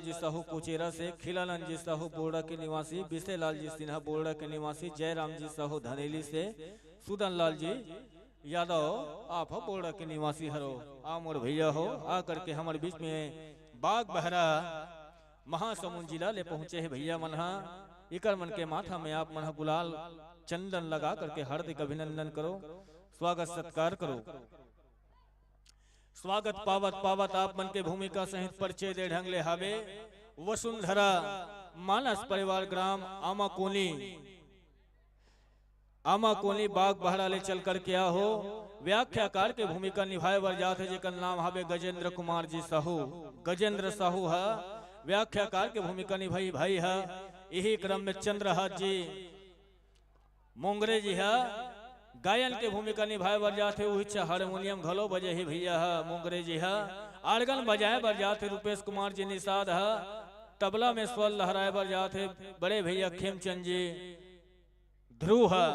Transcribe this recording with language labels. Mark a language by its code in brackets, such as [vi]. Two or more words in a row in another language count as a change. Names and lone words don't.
[hne] जी साहू कोचेरा से, खिलानंद जी साहू बोर्डा के निवासी, बिसे लाल जी सिन्हा बोर्डा के निवासी, जयराम जी साहू धनेली से, सुदन लाल जी यादव आप हो बोर्डा के निवासी हरो। आ मोर भैया हो, आ करके हमारे बीच में बाग बहरा महासमुंद जिला ले पहुंचे है भैया मनहा। इकर मन के माथा में आप मनहा गुलाल चंदन लगा करके हार्दिक अभिनंदन करो, स्वागत सत्कार करो। स्वागत पावत पावत आप मन के भूमिका सहित परिचय दे ढंगले हावे। वसुंधरा मानस परिवार ग्राम आमा कोनी बाग बहरा ले चल कर क्या हो। व्याख्याकार के भूमिका निभाए बर जात है, जेकर नाम हावे गजेंद्र कुमार जी साहू। गजेंद्र साहू है व्याख्याकार के भूमिका निभाई भाई है। यही क्रम में चंद्रहास जी मोंगरे जी है गायन के भूमिका निभाए बर जाते। उच्च हारमोनियम घलो बजे ही भैया है मोंगरे जी है। आर्गन बजाए बर जाते रूपेश कुमार जी निषाद है। तबला में स्वर लहराए बर जाते बड़े भैया खेमचंद जी ध्रुव है।